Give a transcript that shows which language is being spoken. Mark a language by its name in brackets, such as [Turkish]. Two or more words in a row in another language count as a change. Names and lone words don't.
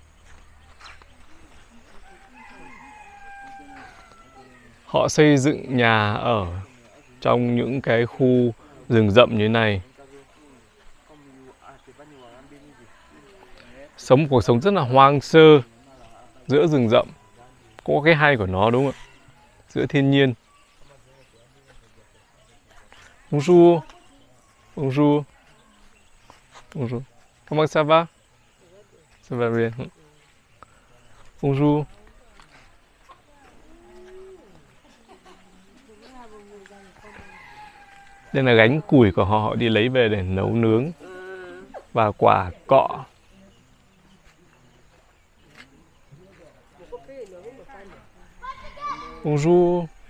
[Vietnamese] Họ xây dựng nhà ở trong những cái khu rừng rậm như thế này. Sống một cuộc sống rất là hoang sơ giữa rừng rậm. Có cái hay của nó đúng không ạ? Giữa thiên nhiên. [French] Bonjour. Bonjour. Bonjour. Comment ça va? Ça va bien. Bonjour. [Vietnamese] Đây là gánh củi của họ, họ đi lấy về để nấu nướng và quả cọ. [French] Bonjour.